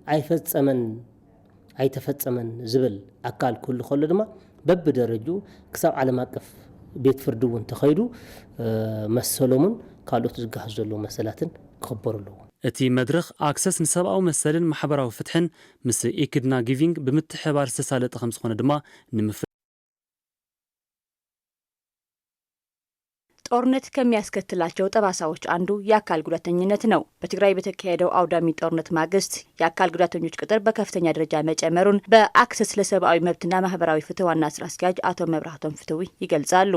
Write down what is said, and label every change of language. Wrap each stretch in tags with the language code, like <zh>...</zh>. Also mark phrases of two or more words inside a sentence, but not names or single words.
<ti>ኣይተፈጸመን ዝብል አካል ኩሉ ከሎ ድማ በብደረጅኡ ክሳብ ዓለም አቀፍ ቤት ፍርዲ እውን ተኸይዱ መሰሎምን ካልኦት ዝጋሃዙ ዘለዉ መሰላትን ክኽበሩ ኣለዎ። እቲ መድረኽ ኣክሰስ ንሰብኣዊ መሰልን ማሕበራዊ ፍትሕን ምስ ኢክድና ጊቪንግ ብምትሕባር ዝተሳለጠ ከም ዝኾነ ድማ</ti> <am>ጦርነት ከሚያስከትላቸው ጠባሳዎች አንዱ የአካል ጉዳተኝነት ነው። በትግራይ በተካሄደው አውዳሚ ጦርነት ማግስት የአካል ጉዳተኞች ቁጥር በከፍተኛ ደረጃ መጨመሩን በአክሰስ ለሰብአዊ መብትና ማህበራዊ ፍትህ ዋና ስራ አስኪያጅ አቶ መብራህቶም ፍትዊ ይገልጻሉ።</am>